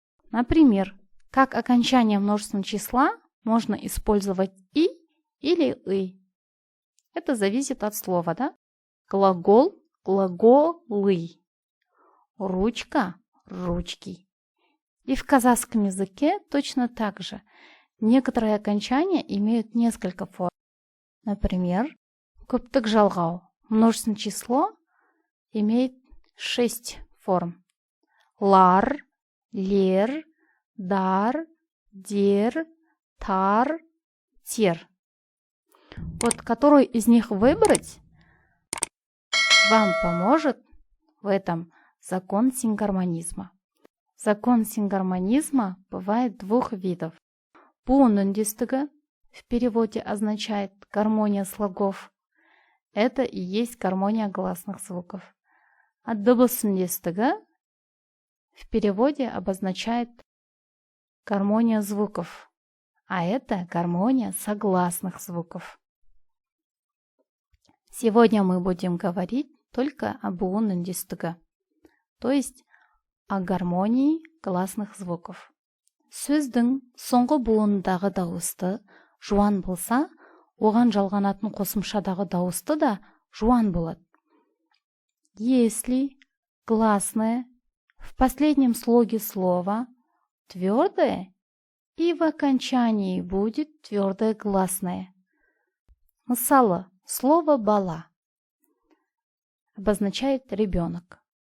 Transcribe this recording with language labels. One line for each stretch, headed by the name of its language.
Russian: Например, как окончание множественного числа можно использовать «и» или «ы». Это зависит от слова, да? Глагол – глаголы. Ручка – ручки. И в казахском языке точно так же. Некоторые окончания имеют несколько форм. Например,
Kazakh: көптік жалғау.
Russian: Множественное число имеет 6 форм. Лар, лер, дар, дер, тар, тер. Вот которую из них выбрать вам поможет в этом закон сингармонизма. Закон сингармонизма бывает двух видов.
Kazakh: Буын үндестігі
Russian: в переводе означает гармония слогов. Это и есть гармония гласных звуков. А
Kazakh: дыбыс үндестігі
Russian: в переводе обозначает гармония звуков. А это гармония согласных звуков. Сегодня мы будем говорить только об
Kazakh: буын үндестігі,
Russian: то есть о гармонии гласных звуков.
Kazakh: Сөздің соңғы буындағы дауысты жуан болса, оған жалғанатын қосымшадағы дауысты да жуан болады.
Russian: Если гласное в последнем слоге слова твердое, и в окончании будет твердое гласное.
Kazakh: Мысалы,
Russian: слово «бала» обозначает ребенок.